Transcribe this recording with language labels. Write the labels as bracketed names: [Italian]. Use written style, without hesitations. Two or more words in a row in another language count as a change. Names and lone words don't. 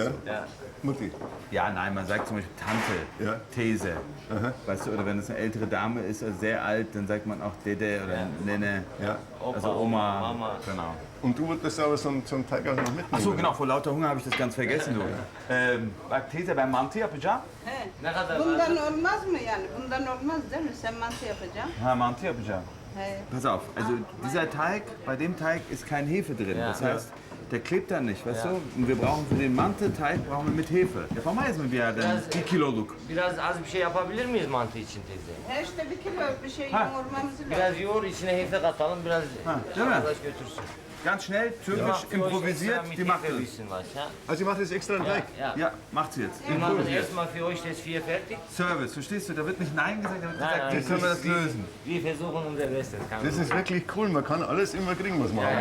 [German] so. Ja. Mutti. Ja, nein, man sagt zum Beispiel Tante, Ja. These. Weißt du, oder wenn es eine ältere Dame ist, also sehr alt, dann sagt man auch Dede oder Nenne. Ja. Also Oma. Mama. Genau. Und du wolltest aber so einen Teig auch noch mitnehmen? Ach so, genau, vor lauter Hunger habe ich das ganz vergessen. Du. [Turkish] Bak teyze ben mantı yapacağım. Ne kadar Bundan olmaz mı yani? Bundan olmaz değil mi? Sen mantı yapacaksın. Ha, mantı yapacağım. He. [German] Pass auf, also dieser Teig, bei dem Teig ist kein Hefe drin. Ja. Das heißt, der klebt dann nicht, weißt du? Und wir brauchen für den Mantı-Teig brauchen wir mit Hefe. [Turkish] Yapamayız mı bir yerden? Biraz- 1 kiloluk. Biraz az bir şey yapabilir miyiz mantı için teyze? He işte bir kilo bir şey Ha. yoğurmamız lazım. Biraz yoğur, içine hefe katalım, biraz değil mi? arkadaş götürsün. [German] Ganz schnell, türkisch improvisiert, die macht das. Was, ja? Also ich mache das extra einen Teig? Ja. Ja, macht sie jetzt. Wir machen Improvisiert. erstmal für euch das 4 fertig. Service, verstehst du? Da wird nicht Nein gesagt, da wird Nein, gesagt, nein, wie können wir das lösen? Wir versuchen unser Bestes. Kein Das ist Problem. wirklich cool. Man kann alles immer kriegen, was man Ja,